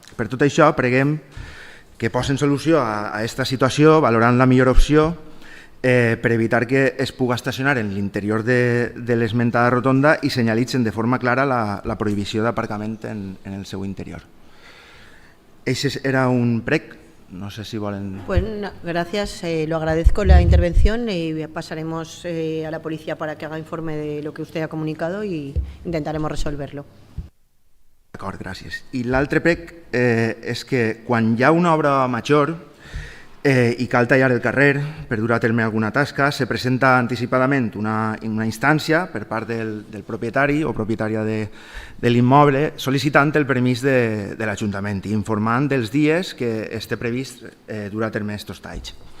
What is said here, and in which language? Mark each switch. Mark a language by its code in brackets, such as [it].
[ca] Per tot això, preguem que posen solució a aquesta situació, valorant la millor opció per evitar que es pugui estacionar en l'interior de l'esmentada rotonda i senyalitzen de forma clara la prohibició d'aparcament en el seu interior. Ese era un prec. No sé si volen... [es] Pues gracias, lo agradezco la intervención y pasaremos a la policía para que haga informe de lo que usted ha comunicado y intentaremos resolverlo. [ca] D'acord, gràcies. I l'altre prec és que quan hi ha una obra major i cal tallar el carrer per dur a terme alguna tasca, se presenta anticipadament una instància per part del propietari o propietària de l'immoble sol·licitant el permís de l'Ajuntament i informant dels dies que esté previst dur a terme aquests talls.